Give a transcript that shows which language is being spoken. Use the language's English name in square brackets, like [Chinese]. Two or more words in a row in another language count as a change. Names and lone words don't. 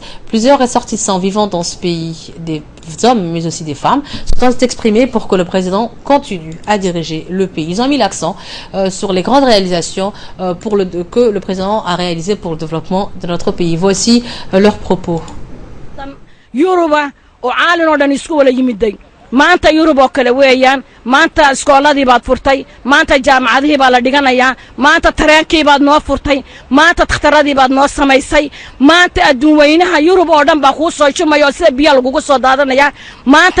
[French] Plusieurs ressortissants vivant dans ce pays, des hommes mais aussi des femmes, sont exprimés pour que le président continue à diriger le pays. Ils ont mis l'accent sur les grandes réalisations que le président a réalisées pour le développement de notre pays. Voici leurs propos. [Somali] maanta Yurub oo kale weeyaan maanta iskooladii baad furtay maanta jaamacadihii baa la dhiganayaa maanta tareenkii baad noo furtay maanta takhtaradii baad noo samaysay maanta adduun weynaha Yurub oo dhan baa kuu soo shumayo sida biyo lagugu soo daadanaya maanta